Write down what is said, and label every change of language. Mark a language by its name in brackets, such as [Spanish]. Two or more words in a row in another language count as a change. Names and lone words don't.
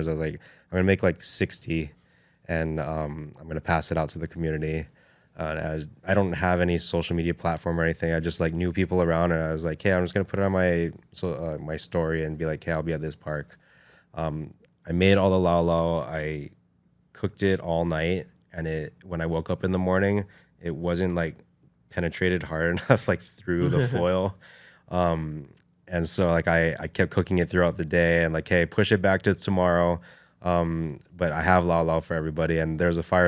[English] I was like, I'm going to make like 60 and I'm going to pass it out to the community. I don't have any social media platform or anything. I just like knew people around and I was like, hey, I'm just going to put it on my story and be like, hey, I'll be at this park. I made all the lau lau. I cooked it all night. And when I woke up in the morning, it wasn't like penetrated hard enough, like through the foil. And so like I kept cooking it throughout the day and like, hey, push it back to tomorrow. But I have lau lau for everybody. And there's a fire.